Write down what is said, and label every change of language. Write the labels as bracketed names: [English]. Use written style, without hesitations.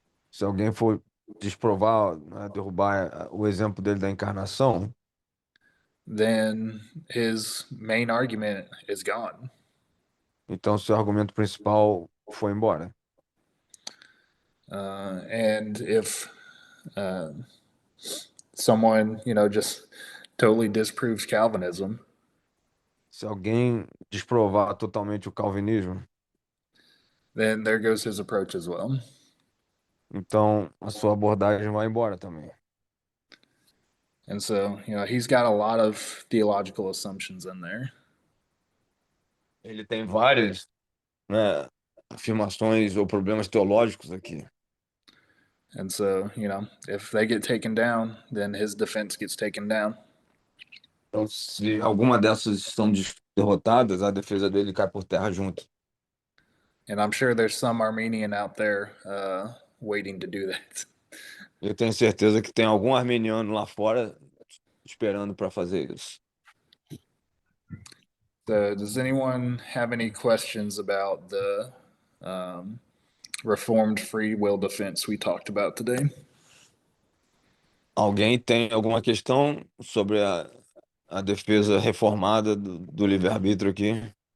[Portuguese] Se alguém for desprovar, né, derrubar o exemplo dele da encarnação, [English] then his main argument is gone. [Portuguese] então seu argumento principal foi embora. [English] And if someone, just totally disproves Calvinism, [Portuguese] Se alguém desprovar totalmente o calvinismo, [English] then there goes his approach as well. [Portuguese] então a sua abordagem vai embora também. [English] And so, he's got a lot of theological assumptions in there. [Portuguese] Ele tem várias, né, afirmações ou problemas teológicos aqui. [English] And so, if they get taken down, then his defense gets taken down. [Portuguese] Então, se alguma dessas são derrotadas, a defesa dele cai por terra junto. [English] And I'm sure there's some Armenian out there waiting to do that. [Portuguese] Eu tenho certeza que tem algum armeniano lá fora esperando para fazer isso. [English] So, does anyone have any questions about the Reformed free will defense we talked about today? [Portuguese] Alguém tem alguma questão sobre a defesa reformada do livre-arbítrio aqui?